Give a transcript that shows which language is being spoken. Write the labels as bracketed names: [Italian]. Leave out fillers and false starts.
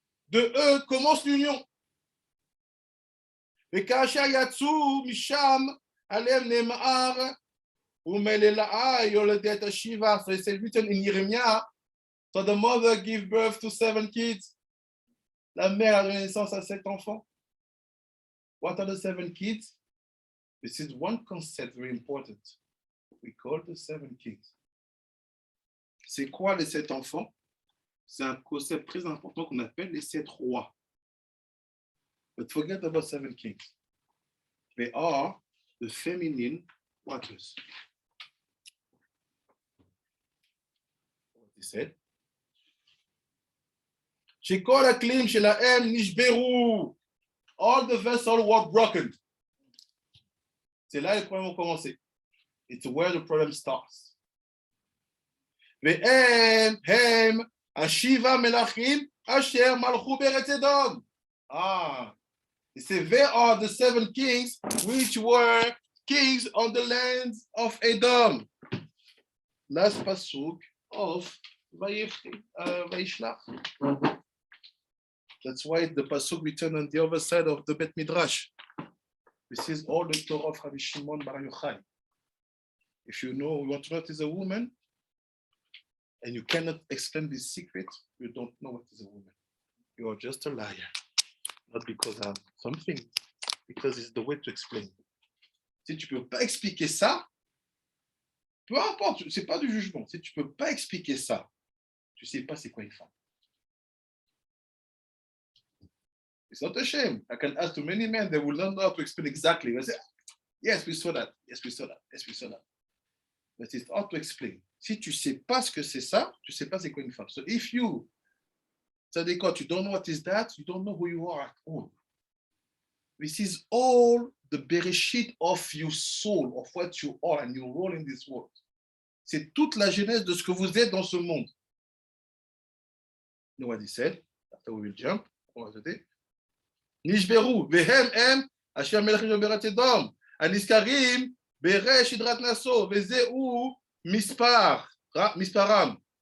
[French] De eux commence l'union. [Hebrew] Et Kasha Yatsu, Misham, Alem Nemar, Umelela'a, Yoledet Shiva. [English] So it's written in Jeremiah. So the mother gave birth to 7 kids. [French] La mère a donné naissance à 7 enfants. [English] What are the 7 kids? This is one concept very important. We call the 7 kings. [French] C'est quoi les 7 enfants? c'est un concept très important qu'on appelle les 7 rois. [English] But forget about 7 kings. They are the feminine waters. What he said. [Hebrew] שכל הכלים שלהם נשברו. [English] All the vessels were broken. [French] C'est là que les problèmes ont commencé. [English] It's where the problem starts. [Hebrew] והם השבעה מלכים אשר מלכו בארץ אדום. [English] They are the 7 kings which were kings on the lands of Edom. Last pasuk of Vayishlach. That's why the pasuk written on the other side of the Bet Midrash. This is all the Torah of Rabbi Shimon Bar Yochai. If you want to know what is a woman, and you cannot explain this secret, you don't know what is a woman. You are just a liar. Not because of something, because it's the way to explain. [French] Si tu ne peux pas expliquer ça, peu importe, ce n'est pas du jugement. Si tu ne peux pas expliquer ça, tu ne sais pas c'est quoi une femme. [English] It's not a shame. I can ask to many men, they will not know how to explain exactly. They say, yes, we saw that. Yes, we saw that. Yes, we saw that. But it's hard to explain. [French] Si tu ne sais pas ce que c'est ça, tu ne sais pas c'est quoi une femme. [English] So if you, [French] c'est-à-dire quand [English] you don't know what is that, you don't know who you are at all. This is all the bereshit of your soul, of what you are and your role in this world. [French] C'est toute la genèse de ce que vous êtes dans ce monde. [English] You know what he said? After we will jump. [Hebrew] נשברו, והם אשר מלכים בארץ אדום, הנזכרים בראש שדרת נשוא, וזהו מספרם.